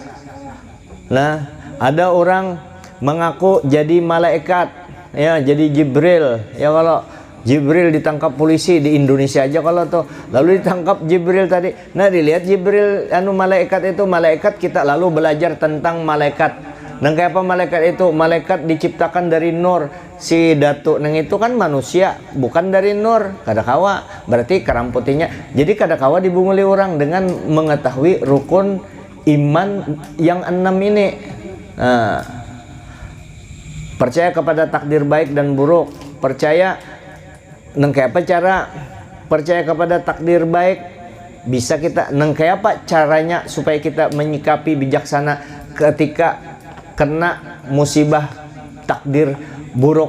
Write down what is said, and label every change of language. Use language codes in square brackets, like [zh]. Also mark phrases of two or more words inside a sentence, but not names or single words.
[id] Nah, ada orang mengaku jadi malaikat, ya jadi Jibril. [bjn] Ya kalau Jibril ditangkap polisi di Indonesia aja kalau tuh, lalu ditangkap Jibril tadi. [id] Nah, dilihat Jibril malaikat itu malaikat, kita lalu belajar tentang malaikat. [bjn] Nang kayak apa malaikat itu? Malaikat diciptakan dari nur. Si Datuk nang itu kan manusia, bukan dari nur. Kada kawa, berarti kerang putihnya. Jadi kada kawa dibunguli orang dengan mengetahui rukun iman yang 6 ini. [id] Nah, percaya kepada takdir baik dan buruk. [bjn] Percaya nang kayak apa cara percaya kepada takdir baik? Bisa kita nang kayak apa caranya supaya kita menyikapi bijaksana ketika kena musibah takdir buruk.